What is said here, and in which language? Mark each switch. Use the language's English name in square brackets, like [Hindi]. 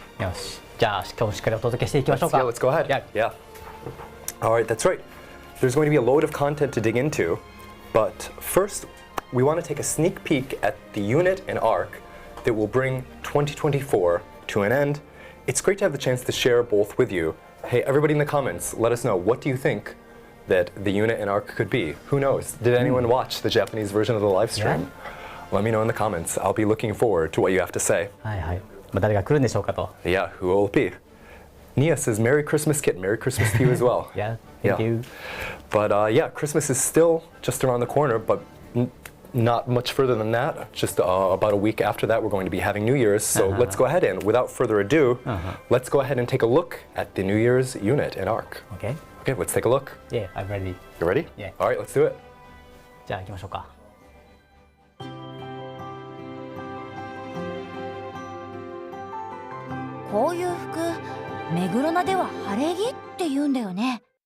[Japanese] よし、じゃあ今日しっかりお届けしていきましょうか。 [English] Yeah, let's go ahead. Yeah. All right, that's right. There's going to be a load of content to dig into, but first, we want to take a sneak peek at the unit and arc that will bring 2024 to an end. It's great to have the chance to share both with you. Hey, everybody in the comments, let us know, what do you think that the unit and arc could be? Who knows? Did anyone watch the Japanese version of the live stream? Let me know in the comments. I'll be looking forward to what you have to say. [Japanese] はいはい。まあ誰が来るんでしょうかと。 [English] Yeah, who will it be? Nia says, Merry Christmas, Kit. Merry Christmas to you as well. Yeah, thank you. But yeah, Christmas is still just around the corner, but not much further than that. Just about a week after that, we're going to be having New Year's. So let's go ahead and, without further ado, let's go ahead and take a look at the New Year's unit and arc. Okay. Okay, let's take a look. Yeah, I'm ready. You ready? Yeah. All right, let's do it. [Japanese] じゃあ行きましょうか。こういう服、目黒菜では晴れ着って言うんだよね。